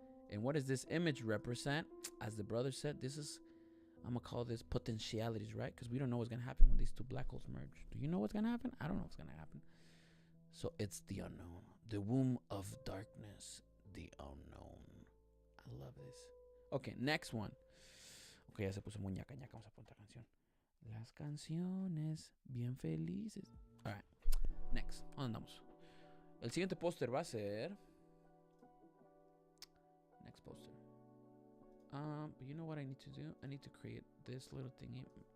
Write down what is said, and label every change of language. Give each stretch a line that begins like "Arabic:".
English: And what does this image represent? As the brother said, this is, I'm going to call this potentialities, right? Because we don't know what's going to happen when these two black holes merge. Do you know what's going to happen? I don't know what's going to happen. So it's the unknown, the womb of darkness, the unknown. I love this. Okay, next one. Okay,
Spanish: ya se puso muy ñaca. Vamos a poner otra canción. Las canciones bien felices.
English: Alright, next.
Spanish: ¿Dónde andamos? El siguiente póster va a ser...
English: Next poster. But you know what I need to do? I need to create this little thingy.